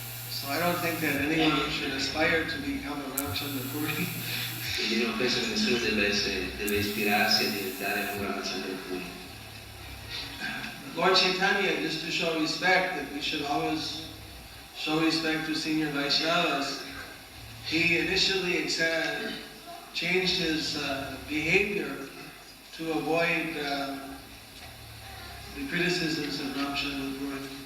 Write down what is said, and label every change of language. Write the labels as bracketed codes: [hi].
[en] So I don't think that anyone should aspire to become a Ramchandra Puri. [it] Quindi non penso che nessuno deve ispirarsi a diventare un Ramchandra Puri. [en] Lord Chaitanya, just to show respect, that we should always show respect to senior Vaishnavas, he initially changed his behavior to avoid the criticisms of Ramchandra Puri.